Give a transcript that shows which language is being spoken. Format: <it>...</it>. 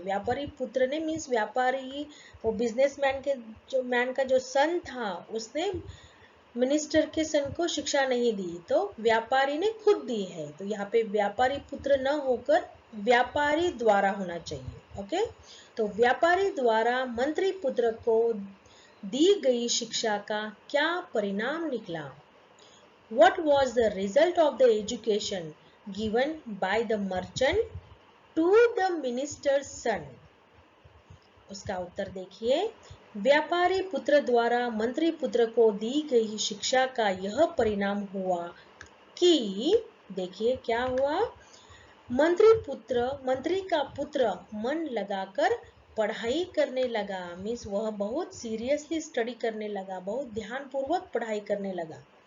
<hi>व्यापारी पुत्र ने मीन्स व्यापारी वो बिजनेसमैन के जो मैन का जो सन था उसने मिनिस्टर के सन को शिक्षा नहीं दी, तो व्यापारी ने खुद दी है। तो यहाँ पे व्यापारी पुत्र न होकर व्यापारी द्वारा होना चाहिए। ओके, तो व्यापारी द्वारा मंत्री पुत्र को दी गई शिक्षा का क्या परिणाम निकला?</hi> <en>What was the result of the education given by the merchant to the minister's son?</en> <hi>उसका उत्तर देखिए, व्यापारी पुत्र द्वारा मंत्री पुत्र को दी गई शिक्षा का यह परिणाम हुआ कि, देखिए क्या हुआ, मंत्री का पुत्र मन लगाकर पढ़ाई करने लगा, मीन्स वह बहुत सीरियसली स्टडी करने लगा, बहुत ध्यानपूर्वक पढ़ाई करने लगा।</hi>